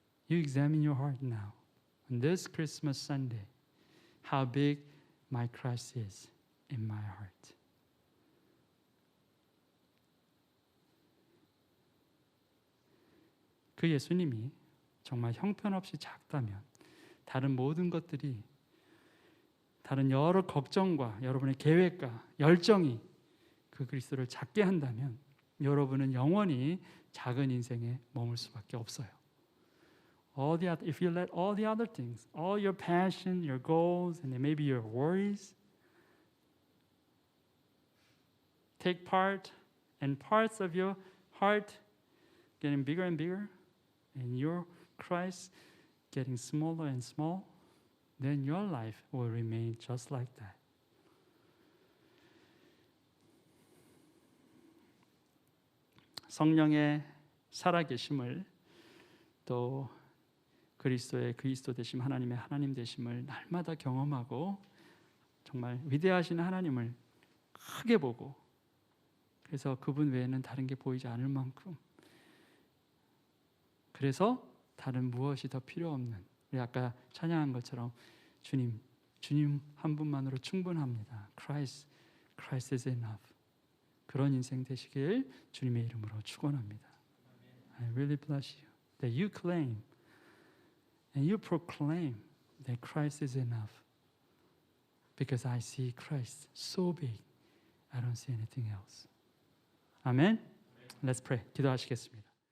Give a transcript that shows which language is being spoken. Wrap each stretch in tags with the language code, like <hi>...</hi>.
<en>You examine your heart now. On this Christmas Sunday, how big my Christ is in my heart.</en> <ko>그 예수님이 정말 형편없이 작다면 다른 모든 것들이 다른 여러 걱정과 여러분의 계획과 열정이 그 그리스도를 작게 한다면 여러분은 영원히 작은 인생에 머물 수밖에 없어요.</ko> <en>If you let all the other things, all your passion, your goals, and maybe your worries take part and parts of your heart getting bigger and bigger and your Christ getting smaller and small, then your life will remain just like that.</en> <ko>성령의 살아계심을 또 그리스도의 그리스도 되심, 하나님의 하나님 되심을 날마다 경험하고 정말 위대하신 하나님을 크게 보고 그래서 그분 외에는 다른 게 보이지 않을 만큼 그래서 다른 무엇이 더 필요 없는 우리 아까 찬양한 것처럼 주님 한 분만으로 충분합니다.</ko> <en>Christ is enough.</en> <ko>그런 인생 되시길 주님의 이름으로 축원합니다.</ko> <en>I really bless you that you claim and you proclaim that Christ is enough because I see Christ so big I don't see anything else. 아멘. Let's pray.</en> <ko>기도하시겠습니다.</ko>